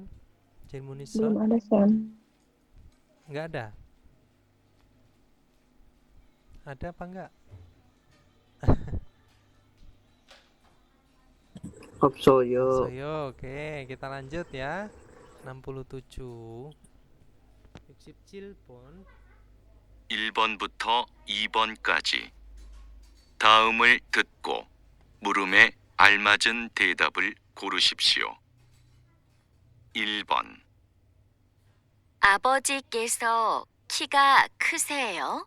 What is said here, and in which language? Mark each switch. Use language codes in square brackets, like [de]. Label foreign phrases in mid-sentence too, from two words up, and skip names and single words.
[ko] Jilmunisa? [id] Belum ada Sam. Enggak ada. Ada apa enggak? [ko] Hopsoyo. [id] Oke, kita lanjut ya. 67. [ko] 67번. 1번부터 2번까지 다음을 듣고 물음에 알맞은 대답을 고르십시오. 1번. 아버지께서 키가 크세요?